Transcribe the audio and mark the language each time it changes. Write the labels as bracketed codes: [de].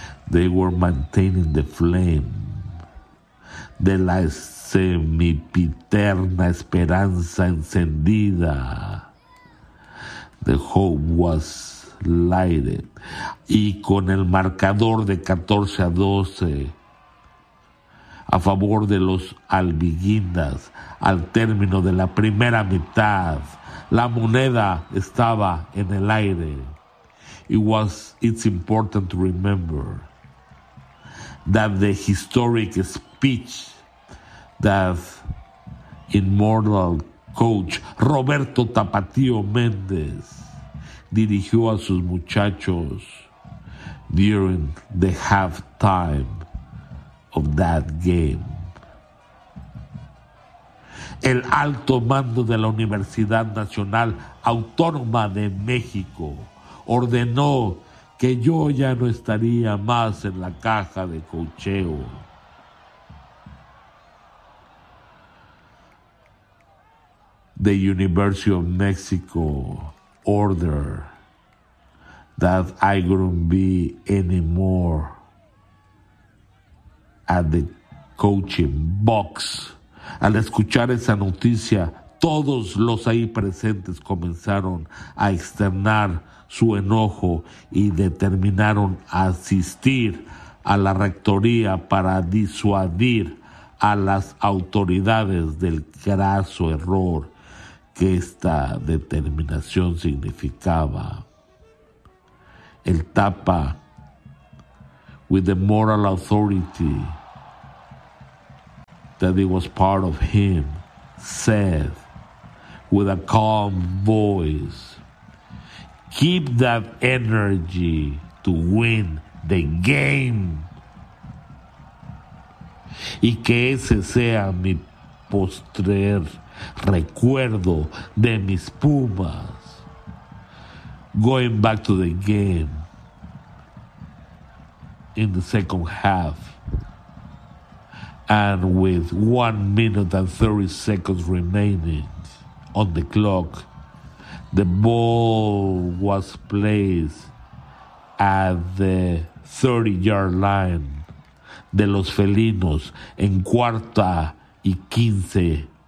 [en] They were maintaining the flame [es] de la semipiterna esperanza encendida. [en] The hope was lighted. [es] Y con el marcador de 14-12 a favor de los albiguindas, al término de la primera mitad, la moneda estaba en el aire. [en] It's important to remember that the historic speech that immortal coach Roberto Tapatío Méndez [es] dirigió a sus muchachos [en] during the halftime of that game. [es] El alto mando de la Universidad Nacional Autónoma de México ordenó que yo ya no estaría más en la caja de coacheo. [en] The University of Mexico ordered that I couldn't be anymore at the coaching box. [es] Al escuchar esa noticia, todos los ahí presentes comenzaron a externar su enojo y determinaron asistir a la rectoría para disuadir a las autoridades del graso error que esta determinación significaba. [en] El Tapa, with the moral authority that it was part of him, said with a calm voice, "Keep that energy to win the game." [es] Y que ese sea mi postrer recuerdo de mis Pumas. [en] Going back to the game in the second half, and with 1 minute and 30 seconds remaining on the clock, the ball was placed at the 30-yard line [es] de los Felinos en cuarta y 15.